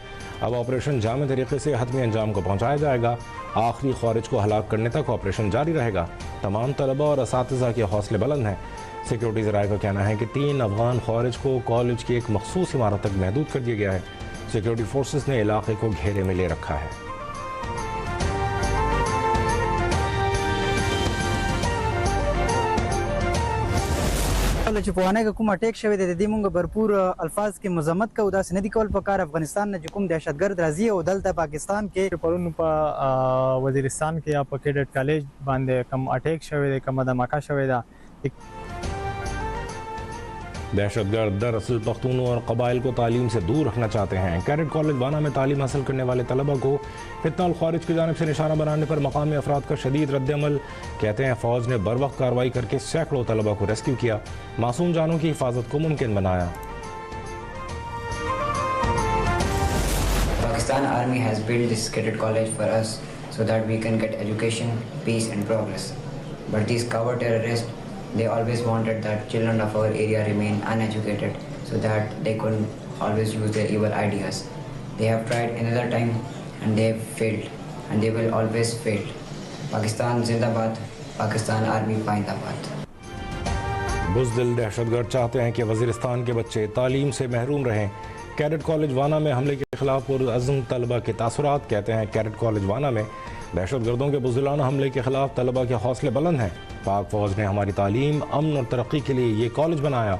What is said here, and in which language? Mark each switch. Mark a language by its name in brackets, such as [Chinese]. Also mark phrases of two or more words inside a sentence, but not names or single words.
[Urdu] اب آپریشن جامع طریقے سے حتمی انجام کو پہنچایا جائے گا. آخری خارج کو ہلاک کرنے تک آپریشن جاری رہے گا۔ تمام طلبہ اور اساتذہ کے حوصلے بلند ہیں. سیکیورٹی ذرائع کا کہنا ہے کہ 3 افغان خارج کو کالج کی ایک مخصوص عمارت تک محدود کر دیا گیا ہے. سیکیورٹی فورسز نے علاقے کو گھیرے میں لے رکھا ہے. [Pashto] چې په وانه کې کوم اٹیک شوی دی د دې مونږ भरपूर الفاظ کې مذمت کوو. داسې نه دي کول پکار. افغانستان نه کوم دهشتګرد راځي او دلته پاکستان کې پرون په وزیرستان کې یا په کیډټ کالج باندې کم اٹیک شوی دی، کم دماکه شوی دا। [Urdu] دہشت گرد دراصل پختونوں اور قبائل کو تعلیم سے دور رکھنا چاہتے ہیں. کیڈٹ کالج وانا میں تعلیم حاصل کرنے والے طلبہ کو فتنہ الخوارج کی جانب سے نشانہ بنانے پر مقامی افراد کا شدید ردعمل. کہتے ہیں فوج نے بر وقت کارروائی کر کے سینکڑوں طلبہ کو ریسکیو کیا، معصوم جانوں کی حفاظت کو ممکن بنایا. [English] Pakistan Army has built this cadet college for us so that we can get education, peace and progress. But these coward terrorists, they always wanted that children of our area remain uneducated so that they could always use their evil ideas. They have tried another time and they have failed and they will always fail. [Urdu] پاکستان زندہ باد، پاکستان آرمی پائندہ باد. بزدل دہشت گرد چاہتے ہیں کہ وزیرستان کے بچے تعلیم سے محروم رہیں. کیڈٹ کالج وانا میں حملے کے خلاف پرعزم طلبہ کے تاثرات. کہتے ہیں کیڈٹ کالج وانا میں دہشت گردوں کے بزدلانہ حملے کے خلاف طلبہ کے حوصلے بلند ہیں. پاک فوج نے ہماری تعلیم، امن اور ترقی کے لیے یہ کالج بنایا.